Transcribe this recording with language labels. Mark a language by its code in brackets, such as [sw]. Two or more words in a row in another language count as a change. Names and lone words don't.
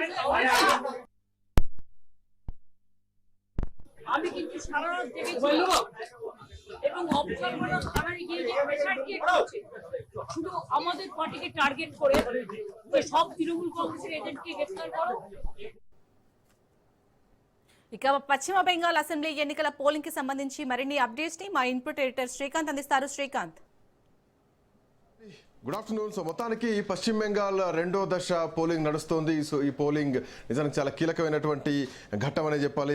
[bn] আমি কিন্তু সারা রাত দেখেছি এবং অবসরগুলো থানায় গিয়ে যে [en] pressure create [bn] করছে শুধু আমাদের পার্টিকে টার্গেট করে যে সব তৃণমূল কংগ্রেসের এজেন্টকে গ্রেফতার করো। [te] ఇక పశ్చిమ బెంగాల్ అసెంబ్లీ ఎన్నికల పోలింగ్ కి సంబంధించి మరిన్ని అప్డేట్స్ ని మా [en] input editor [te] శ్రీకాంత్ అందిస్తారు. శ్రీకాంత్, [en] good afternoon. [te] సో మొత్తానికి పశ్చిమ బెంగాల్ రెండో దశ పోలింగ్ నడుస్తోంది. సో ఈ పోలింగ్ నిజానికి చాలా కీలకమైనటువంటి ఘట్టం అనే చెప్పాలి.